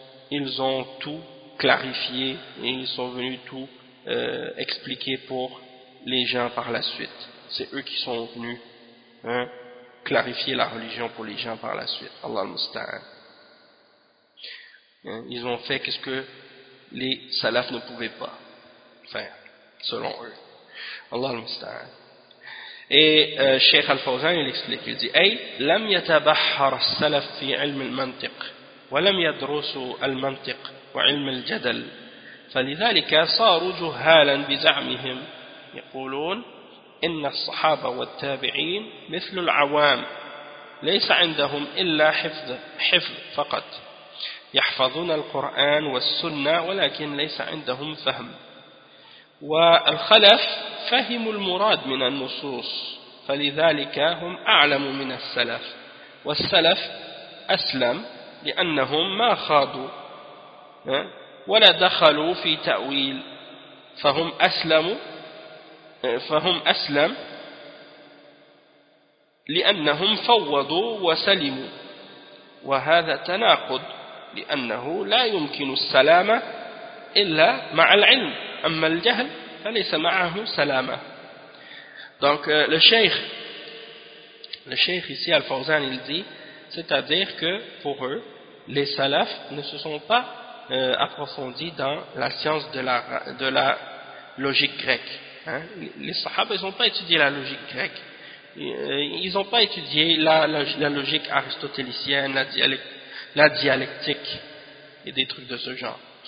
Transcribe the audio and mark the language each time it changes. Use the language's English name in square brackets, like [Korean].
[French] ils ont tout clarifié et ils sont venus tout expliquer pour les gens par la suite. C'est eux qui sont venus, hein, clarifier la religion pour les gens par la suite. Allah al-Musta'an. Ils ont fait qu'est-ce que les salafs ne pouvaient pas faire, selon eux. Allah al-Musta'an. Et Cheikh al-Fawzan, il explique, il dit [Arabic] « Ay, lam yatabahhar salaf fi ilm al-mantiq, wa lam yadrusu al-mantiq wa ilm al-jadal, falidhalika saru juhalan bizamihim » يقولون إن الصحابة والتابعين مثل العوام ليس عندهم إلا حفظ فقط يحفظون القرآن والسنة ولكن ليس عندهم فهم والخلف فهموا المراد من النصوص فلذلك هم أعلم من السلف والسلف أسلم لأنهم ما خاضوا ولا دخلوا في تأويل فهم أسلموا فهم أسلم لأنهم فوضوا وسلموا وهذا تناقض لأنه لا يمكن السلامة إلا مع العلم أما الجهل فليس معه سلامة. [French] Donc le cheikh ici Al-Fawzan il dit, c'est-à-dire que pour eux les salafs ne se sont pas approfondis dans la science de la logique grecque. Hein, les sahabes, ils n'ont pas étudié la logique grecque. Ils n'ont pas étudié la logique aristotélicienne, la dialectique et des trucs de ce genre.